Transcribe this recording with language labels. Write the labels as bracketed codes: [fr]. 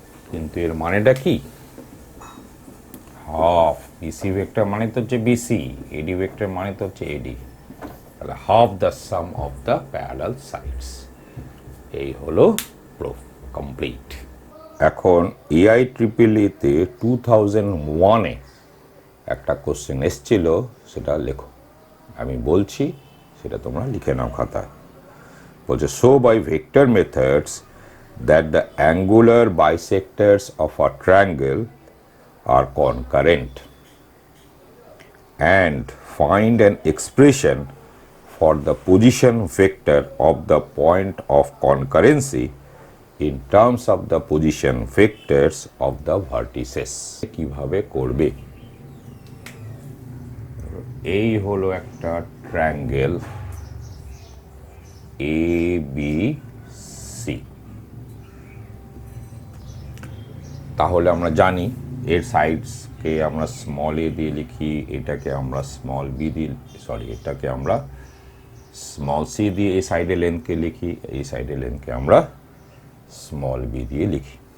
[bn] কিন্তু এর মানেটা কি? হাফ বিসি ভেক্টর মানে তো হচ্ছে বিসি, এডি ভেক্টর মানে তো হচ্ছে এডি, তাহলে [en] Half the sum of the parallel sides. [bn] এই হলো প্রুফ কমপ্লিট। এখন AIEEE-তে 2001-এ একটা কোশ্চেন এসছিল, সেটা লেখো। আমি বলছি, সেটা তোমরা লিখে নাও খাতায়। [en] বলছে, show by vector methods that the angular bisectors of a triangle are concurrent and find an expression for the position vector of the point of concurrency in terms of the position vectors of the vertices। [bn] কিভাবে করবে? এই হলো একটা triangle ABC, তাহলে আমরা জানি এর সাইডসকে আমরা স্মল এ দিয়ে লিখি, এটাকে আমরা স্মল বি দিয়ে, এটাকে আমরা স্মল সি দিয়ে এই সাইডের লেন্থকে লিখি, এই সাইডের লেন্থকে আমরা স্মল বি দিয়ে লিখি।